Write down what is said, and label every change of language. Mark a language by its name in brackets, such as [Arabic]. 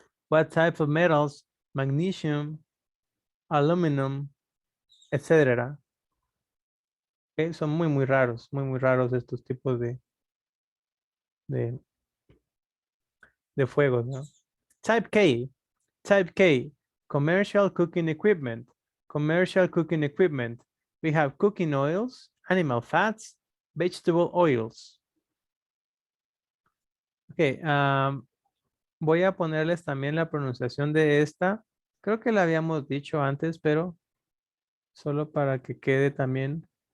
[English] What type of metals? Magnesium, aluminum, etcétera. [Spanish] Okay, son muy raros estos tipos de, de fuegos, ¿no? [English] Type K, commercial cooking equipment. Commercial cooking equipment. We have cooking oils, animal fats, vegetable oils. [Spanish] Ok, voy a ponerles también la pronunciación de esta. Creo que la habíamos dicho antes, pero solo para que quede también.